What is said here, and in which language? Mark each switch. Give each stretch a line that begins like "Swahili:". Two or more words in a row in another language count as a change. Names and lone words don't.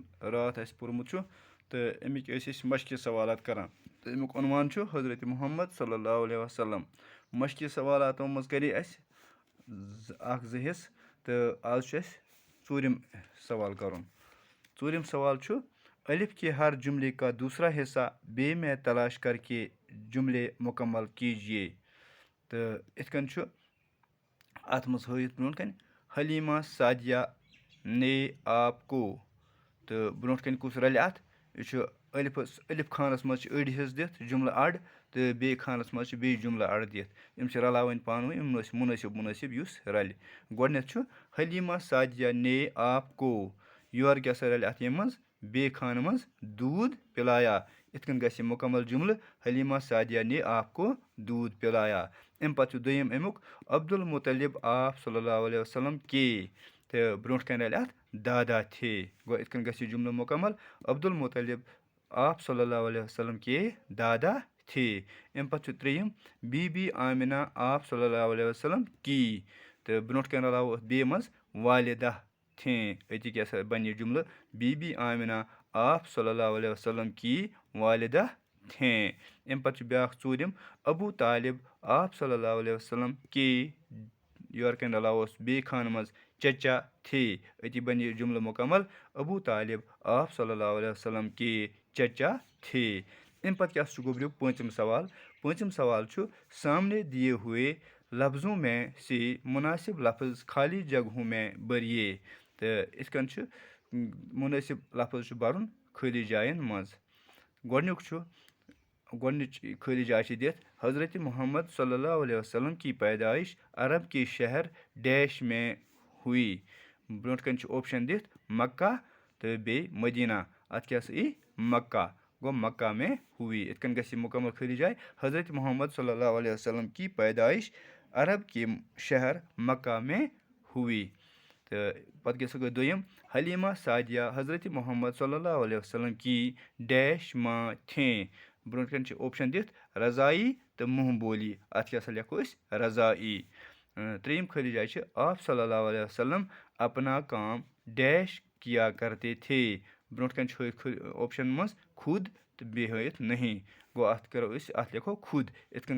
Kashmiri: راتھ اَسہِ پوٚرمُت چھُ تہٕ اَمِکۍ ٲسۍ أسۍ مشقہِ سوالات کران تہٕ اَمیُک عنوان چھُ حضرت محمد
Arabic: صلی اللہ علیہ وسلم
Kashmiri: مشقہِ سوالاتو منٛز کرے اَسہِ اکھ زٕ حِصہٕ تہٕ آز چھُ اَسہِ ژوٗرِم سوال کرُن ژوٗرِم سوال چھُ
Urdu: الف کے ہر جملے کا دوسرا حصہ بے میں تلاش کر کے جملے مکمل کیجیے
Kashmiri: تہٕ یِتھ کٔنۍ چھُ اَتھ منٛز ہٲیِتھ برونٛٹھ کَنۍ حلیٖما سادیا
Urdu: نے آپ کو
Kashmiri: تہٕ برونٛٹھ کَنۍ کُس رَلہِ اَتھ یہِ چھُ ألِف خانَس منٛز چھِ أڑۍ حِصہٕ دِتھ جُملہٕ اَڑ تہٕ بیٚیہِ خانَس منٛز چھِ بیٚیہِ جُملہٕ اَڑ دِتھ یِم چھِ رَلاوٕنۍ پانہٕ ؤنۍ مُنٲسِب یُس رَلہِ گۄڈنٮ۪تھ چھُ حلیٖما سادیا
Urdu: نے آپ کو
Kashmiri: یورٕ کیٛاہ سا رَلہِ اَتھ ییٚمہِ منٛز بیٚیہِ خانہٕ منٛز
Urdu: دوٗد پِلایا
Kashmiri: یِتھ کٔنۍ گژھِ یہِ مُکمل جُملہٕ حلیٖما سادیا
Urdu: نے آپ کو دوٗد پِلایا
Kashmiri: اَمہِ پَتہٕ چھُ دوٚیِم اَمیُک عبدالمطلب آپ
Arabic: صلی اللہ علیہ وسلم
Kashmiri: کے تہٕ برونٛٹھ کَنۍ رَلہِ اَتھ
Urdu: دادا تھے
Kashmiri: گوٚو یِتھ کٔنۍ گژھِ یہِ جُملہٕ مُکمل عبدالمطلب آپ
Arabic: صلی اللہ علیہ وسلم
Urdu: کے دادا تھے
Kashmiri: اَمہِ پَتہٕ چھُ ترٛیٚیِم بی بی آمِنا آپ
Arabic: صلی اللہ علیہ وسلم
Kashmiri: کی تہٕ برونٛٹھ کَنۍ رَلاوو أتھ بیٚیہِ منٛز
Urdu: والِدہ تھیں
Kashmiri: أتی کیٛاہ سا بَنہِ یہِ جُملہٕ بی بی آمِنا آپ
Arabic: صلی اللہ علیہ وسلم
Urdu: کی والِدہ تھیں
Kashmiri: اَمہِ پَتہٕ چھُ بیٛاکھ ژوٗرِم ابوٗ طالب آپ
Arabic: صلی اللہ علیہ وسلم
Kashmiri: کے یورٕ کَنۍ رَلاووس بیٚیہِ خانہٕ منٛز
Urdu: چچا تھے
Kashmiri: أتی بَنہِ یہِ جُملہٕ مُکمل ابوٗ طالب آپ
Arabic: صلی اللہ علیہ وسلم
Urdu: کے چچا تھے
Kashmiri: اَمہِ پَتہٕ کیٛاہ چھُ گوٚبرِو پوٗنٛژِم سوال پوٗنٛژِم سوال چھُ
Urdu: سامنے دیے ہوئے لفظوں میں سے مُناسب لفظ خالی جگہوں میں بٔریے
Kashmiri: تہٕ یِتھ کٔنۍ چھُ مُنٲسِب لفظ چھُ بَرُن خٲلی جاین منٛز گۄڈنِچ خٲلی جاے چھِ دِتھ حضرت محمد
Arabic: صلی اللہ علیہ وسلم
Urdu: کی پیدائش عرب کے شہر ڈیش میں ہوئی
Kashmiri: برونٛٹھ کَنۍ چھُ اوپشن دِتھ مکہ تہٕ بیٚیہِ مدیٖنہ اَتھ کیٛاہ سا یی مکہ گوٚو
Urdu: مکہ میں ہوئی
Kashmiri: یِتھ کٔنۍ گژھِ یہِ مُکمل خٲلی جاے حضرت محمد
Arabic: صلی اللہ علیہ وسلم
Urdu: کی پیدائش عرب کے شہر مکہ میں ہوئی
Kashmiri: تہٕ پَتہٕ کیٛاہ سا گوٚو دوٚیِم حلیٖما سادیا حضرت محمد
Arabic: صلی اللہ علیہ وسلم
Urdu: کی ڈیش ماں تھیں
Kashmiri: برونٛٹھ کَنۍ چھِ اوپشن دِتھ رضایی تہٕ
Urdu: مُہ بولی
Kashmiri: اَتھ کیٛاہ سا لیکھو أسۍ رضایی ترٛیٚیِم خٲلی جاے چھِ آپ
Arabic: صلی اللہ علیہ وسلم
Urdu: اپنا کام ڈیش کیا کرتے تھے
Kashmiri: برونٛٹھ کَنۍ چھُ ہٲیِتھ اوپشن منٛز خود تہٕ بیٚیہِ ہٲیِتھ نہیں گوٚو اَتھ کَرو أسۍ اَتھ لیکھو خود یِتھ کٔنۍ